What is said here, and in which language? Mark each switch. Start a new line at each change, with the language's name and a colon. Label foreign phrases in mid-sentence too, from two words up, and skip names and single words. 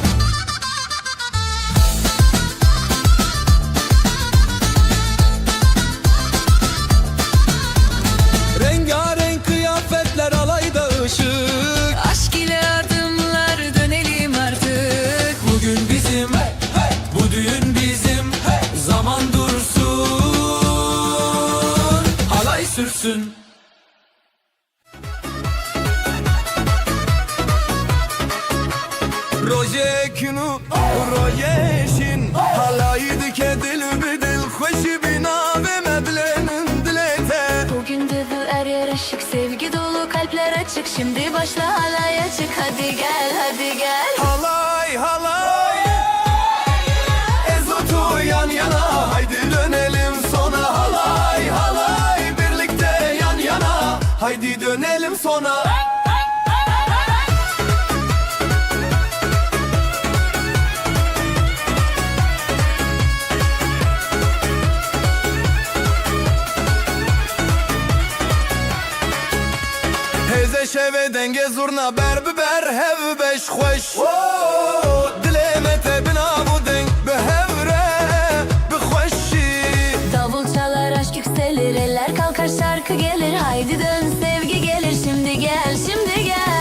Turkish: Rengarenk kıyafetler, alayda ışık. Aşk ile adımlar, dönelim artık. Bugün bizim, bu düğün bizim. Zaman dursun, halay sürsün.
Kurdish: روزێکن و ڕۆیەشین هەڵایی دکە دل بدل خۆشی بیناوێ مەبلێنن دلێتە
Turkish: Bugün de bu er yer ışık, sevgi dolu kalpler açık. Şimdi başla halaya çık, hadi gel, hadi gel. Halay halay Ezotu yan yana Haydi dönelim sona Halay halay Birlikte yan yana Haydi dönelim sona
Kurdish: Heze şeve denge zurna ber biber hev beş xoş Dileme te bina bu deng be hevre be xoşi
Turkish: Davul çalar, aşk yükselir, eller kalkar, şarkı gelir. Haydi dön, sevgi gelir, şimdi gel, şimdi gel.